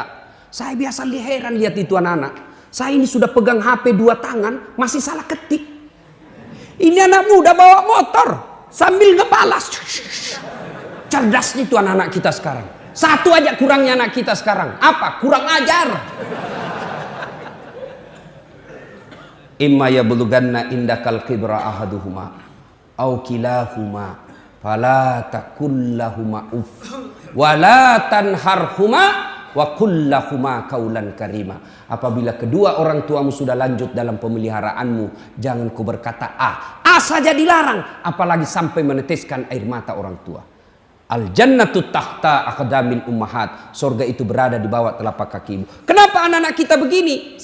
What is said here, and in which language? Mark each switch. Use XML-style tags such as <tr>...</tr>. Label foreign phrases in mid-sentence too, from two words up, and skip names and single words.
<id>Saya biasa heran lihat itu anak-anak. Saya ini sudah pegang HP 2 tangan, masih salah ketik. Ini anak muda bawa motor sambil ngebalas. Cerdasnya itu anak-anak kita sekarang. Satu aja kurangnya anak kita sekarang. Apa? Kurang ajar.</id> <ar>إما يبلغن عندك الكبر أحدهما أو كلاهما فلا تقل لهما أف ولا تنهرهما وقل لهما قولا كريما.</ar> <id>Apabila kedua orang tuamu sudah lanjut dalam pemeliharaanmu, jangan kau berkata ah. Ah saja dilarang, apalagi sampai meneteskan air mata orang tua.</id> <ar>الجنة تحت أقدام الأمهات.</ar> <id>Surga itu berada di bawah telapak kaki ibu. Kenapa anak-anak kita begini?</id>